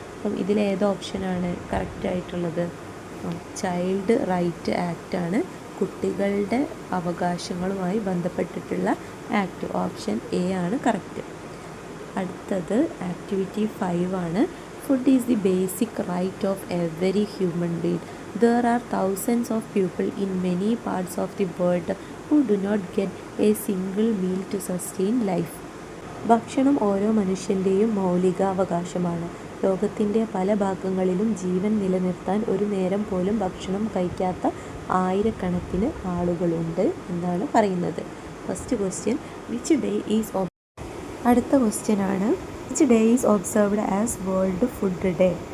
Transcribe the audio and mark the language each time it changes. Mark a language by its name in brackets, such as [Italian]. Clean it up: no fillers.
[Malayalam] അപ്പം ഇതിലേത് ഓപ്ഷനാണ് കറക്റ്റ് ആയിട്ടുള്ളത്? ചൈൽഡ് റൈറ്റ് ആക്റ്റാണ് കുട്ടികളുടെ അവകാശങ്ങളുമായി ബന്ധപ്പെട്ടിട്ടുള്ള ആക്ട്. ഓപ്ഷൻ എ ആണ് കറക്റ്റ്. അടുത്തത് ആക്ടിവിറ്റി 5 ആണ്. [English] Food is the basic right of every human being. There are thousands of people in many parts of the world who do not get a single meal to sustain life. [Malayalam] ഭക്ഷണം ഓരോ മനുഷ്യൻ്റെയും മൗലികാവകാശമാണ്. ലോകത്തിൻ്റെ പല ഭാഗങ്ങളിലും ജീവൻ നിലനിർത്താൻ ഒരു നേരം പോലും ഭക്ഷണം കഴിക്കാത്ത ആയിരക്കണക്കിന് ആളുകളുണ്ട് എന്നാണ് പറയുന്നത്. [English] first question which day is [Malayalam] അടുത്ത ക്വസ്റ്റ്യനാണ് [English] Which day is observed as world food day.